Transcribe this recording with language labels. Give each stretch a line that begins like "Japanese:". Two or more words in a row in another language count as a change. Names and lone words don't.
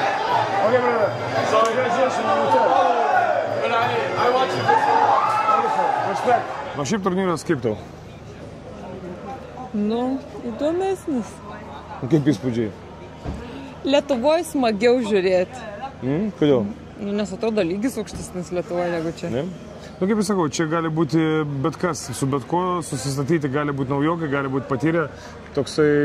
English: Okay, brother. So congratulations on the test. But I watch you before. Wonderful. Respect.
Lithuanian: O šiaip turnyras kaip tau? Nu, įdomesnis. Kaip įspūdžiai? Lietuvoje smagiau žiūrėti. Kodėl? Nu, nes atrodo lygis aukštesnis Lietuvoje negu čia. Ne? Nu, kaip jūs sakau, čia gali būti bet kas, su bet ko susistatyti, gali būti naujokai, gali būti patyrę, toksai...